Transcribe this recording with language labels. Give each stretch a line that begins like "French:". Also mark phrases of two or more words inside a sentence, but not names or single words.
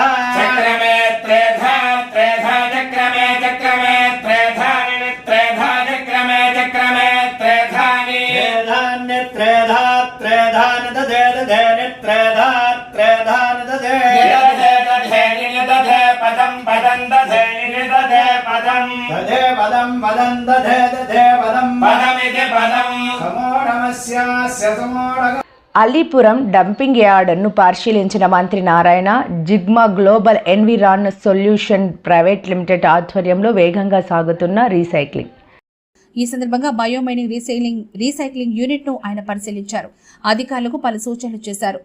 Sanskrit: चक्रमे त्रेधा त्रेधा चक्रमे चक्रमे त्रेधा त्रेधा चक्रमे चक्रमे त्रेधानि त्रेधान्य त्रेधा त्रेधान दधे दधे त्रेधा त्रेधान दधे दधे दधे दधे पदं पदं दधे दधे पदं दधे पदं पदं दधे दधे पदं पदमिति पदं समोढमस्यास्य समोढ.
Telugu: అలీపురం డంపింగ్ యార్డ్ను పరిశీలించిన మంత్రి నారాయణ జిగ్మా గ్లోబల్ ఎన్విరాన్ సొల్యూషన్ ప్రైవేట్ లిమిటెడ్ ఆధ్వర్యంలో వేగంగా సాగుతున్న రీసైక్లింగ్. ఈ సందర్భంగా బయోమైనింగ్ రీసైక్లింగ్ యూనిట్ ను ఆయన పరిశీలించారు. అధికారులకు పలు సూచనలు చేశారు.